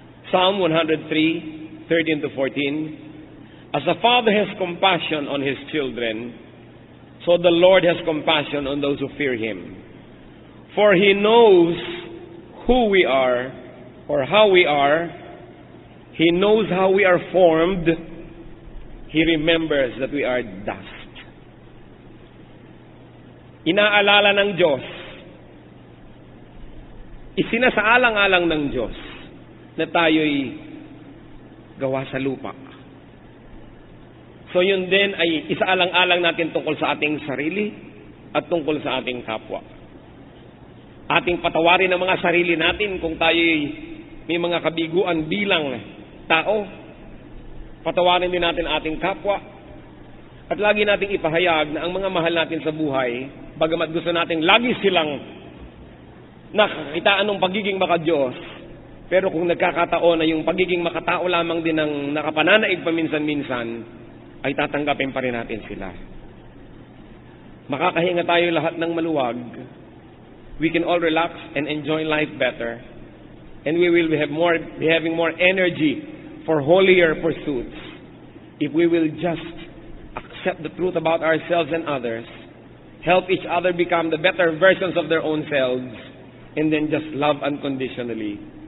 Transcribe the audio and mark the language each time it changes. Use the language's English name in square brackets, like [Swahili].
[English] Psalm 103, 13-14. As a father has compassion on his children, so the Lord has compassion on those who fear him. For he knows who we are, or how we are. He knows how we are formed. He remembers that we are dust. [Filipino] Inaalala ng Diyos, isinasaalang-alang ng Diyos na tayo'y gawa sa lupa. So yun din ay isaalang-alang natin tungkol sa ating sarili at tungkol sa ating kapwa. Ating patawarin ang mga sarili natin kung tayo'y may mga kabiguan bilang tao. Patawarin din natin ating kapwa. At lagi nating ipahayag na ang mga mahal natin sa buhay, bagamat gusto nating lagi silang nakakitaan ng pagiging makadiyos, pero kung nagkakataon na yung pagiging makatao lamang din ng nakapananaig paminsan-minsan, ay tatanggapin pa rin natin sila. Makakahinga tayo lahat ng maluwag. [English] We can all relax and enjoy life better. And we will be having more energy for holier pursuits if we will just accept the truth about ourselves and others, help each other become the better versions of their own selves, and then just love unconditionally.